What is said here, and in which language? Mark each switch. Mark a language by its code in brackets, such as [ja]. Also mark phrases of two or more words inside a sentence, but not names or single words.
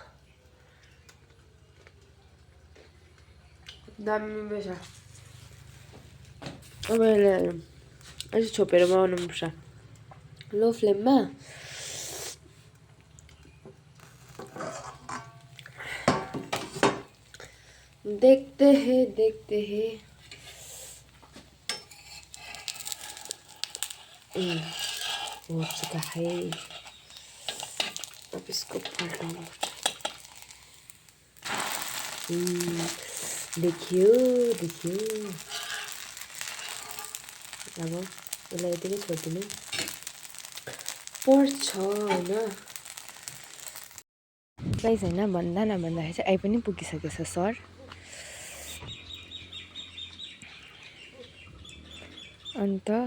[ne] दामी रहेछ अब यसलाई अझै छोपेर बनाउनुपर्छ [en] low flameमा [hi] देखते हैं हो चुका है अब इसको पलटाउनु [ne] देखियो अब यसलाई यति नै छोडिदिनु पर्छ होइन गाइस होइन भन्दा नभन्दाखेरि चाहिँ आइ पनि पुगिसकेछ सर अन्त